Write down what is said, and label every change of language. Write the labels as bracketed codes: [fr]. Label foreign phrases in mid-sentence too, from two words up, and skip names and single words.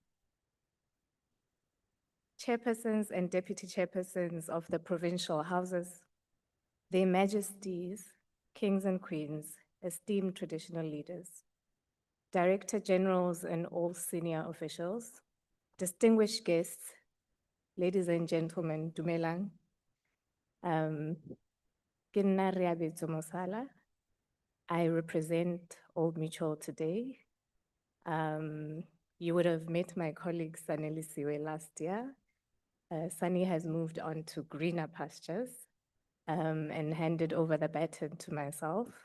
[en] Chairpersons and Deputy Chairpersons of the Provincial Houses, Their Majesties, Kings and Queens, esteemed traditional leaders, Director Generals and all senior officials, distinguished guests, ladies and gentlemen, [tn] dumelang. Ke nna Reabetso Mosala. [en] I represent Old Mutual today. You would have met my colleague Saneli Siwe last year. Sunny has moved on to greener pastures and handed over the baton to myself.